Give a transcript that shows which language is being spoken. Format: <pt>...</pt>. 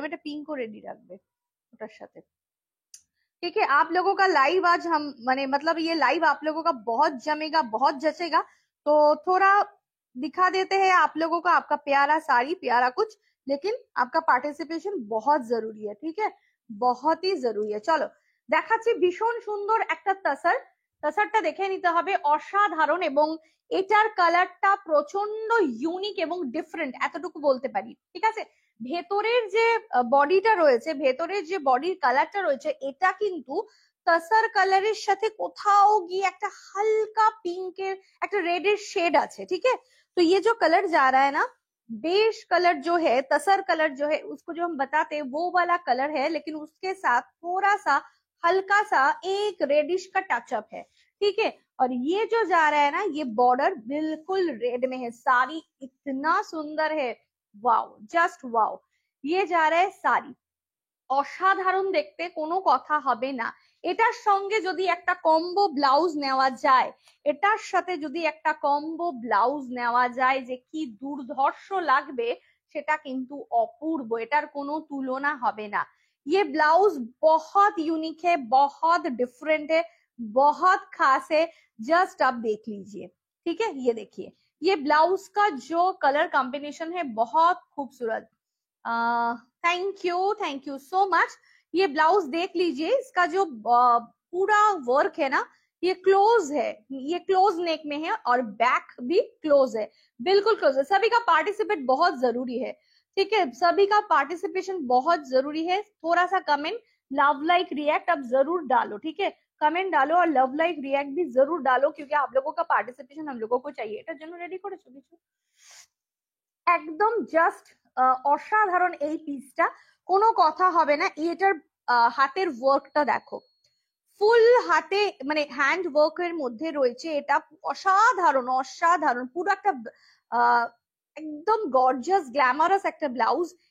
<hi>मेरा पिंक को रेडी रखबे</hi> <bn>ওটার সাথে,</bn> <hi>ठीक है। आप लोगों का लाइव आज हम माने मतलब ये लाइव आप लोगों का बहुत जमेगा, बहुत जचेगा। तो थोड़ा दिखा देते हैं आप लोगों को आपका प्यारा साड़ी, प्यारा कुछ, लेकिन आपका पार्टिसिपेशन बहुत जरूरी है, ठीक है, बहुत ही जरूरी है। चलो</hi> <bn>দেখাচ্ছি ভীষণ সুন্দর একটা তাসার। তাসারটা দেখে নিতে হবে, অসাধারণ, এবং এটার কালারটা প্রচন্ড ইউনিক এবং ডিফারেন্ট, এতটুকু বলতে পারি, ঠিক আছে। ভেতরের যে বডিটা রয়েছে, ভেতরের যে বডির কালারটা রয়েছে, এটা কিন্তু তাসার কালারের সাথে কোথাও গিয়ে একটা হালকা পিঙ্কের একটা रेड शेड আছে,</bn> <hi>ठीक है। तो ये जो कलर जा रहा है ना, बेज कलर जो है, तसर कलर जो है, उसको जो हम बताते हैं वो वाला कलर है, लेकिन उसके साथ थोड़ा सा हल्का सा एक रेडिश का टचअप है, ठीक है। और ये जो जा रहा है ना, ये बॉर्डर बिल्कुल रेड में है। साड़ी इतना सुंदर है, वाओ, जस्ट वाओ। ये जा रहा है साड़ी,</hi> <bn>অসাধারণ দেখতে, কোনো কথা হবে না। এটার সঙ্গে যদি একটা কম্বো ব্লাউজ নেওয়া যায়, এটার সাথে যদি একটা কম্বো ব্লাউজ নেওয়া যায়, যে কি দুর্ধর্ষ লাগবে, সেটা কিন্তু অপূর্ব, এটার কোনো তুলনা হবে না।</bn> <hi>ये ब्लाउज बहुत यूनिक है, बहुत डिफरेंट है, बहुत खास है। जस्ट आप देख लीजिए, ठीक है। ये देखिए, ये ब्लाउज का जो कलर कॉम्बिनेशन है बहुत खूबसूरत। Thank you so much. ये ब्लाउज देख लीजिए, इसका जो पूरा वर्क है ना, ये क्लोज है, ये क्लोज नेक में है, और बैक भी क्लोज है, बिल्कुल क्लोज है। सभी का पार्टिसिपेट बहुत जरूरी है, ठीक है, सभी का पार्टिसिपेशन बहुत जरूरी है। थोड़ा सा कमेंट लव लाइक रिएक्ट अब जरूर डालो, ठीक है, कमेंट डालो और लव लाइक रिएक्ट भी जरूर डालो, क्योंकि आप लोगों का पार्टिसिपेशन हम लोगों को चाहिए।</hi> <bn>এটার জন্য রেডি করেছো কিছু? একদম জাস্ট অসাধারণ এই পিসটা, কোনো কথা হবে না। এটার হাতের ওয়ার্কটা দেখো, ফুল হাতে মানে হ্যান্ড ওয়ার্কের মধ্যে রয়েছে, এটা অসাধারণ অসাধারণ, পুরো একটা একদম গর্জিয়াস গ্ল্যামারাস একটা ব্লাউজ।</bn>